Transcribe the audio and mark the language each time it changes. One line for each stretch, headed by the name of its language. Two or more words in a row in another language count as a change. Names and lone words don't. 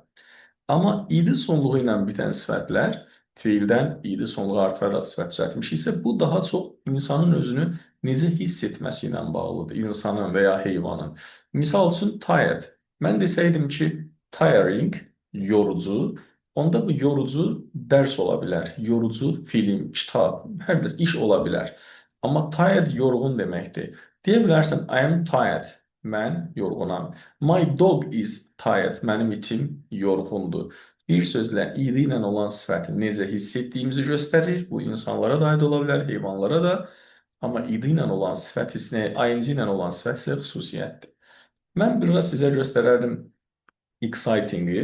Azerbaijani: Amma id sonluğu ilə bitən sifətlər, feildən id sonluğu artıraraq sifət düzəltmişiksə, bu daha çox insanın özünü necə hiss etməsi ilə bağlıdır, insanın və ya heyvanın. Misal üçün, tired. Mən desəydim ki, tiring, yorucu, onda bu yorucu dərs ola bilər, yorucu film, kitab, hər bir iş ola bilər. Amma tired yorğun deməkdir. Deyə bilərsən
English: I am tired.
Azerbaijani: Mən yorğunam.
English: My dog is tired.
Azerbaijani: Mənim itim yorğundur. Bir sözlə id ilə olan sifəti necə hiss etdiyimizi göstərir. Bu insanlara da aid ola bilər, heyvanlara da. Amma id ilə olan sifət hissinə, ing ilə olan sifət isə xüsusiyyətdir. Mən biraz sizə göstərərdim exciting-i.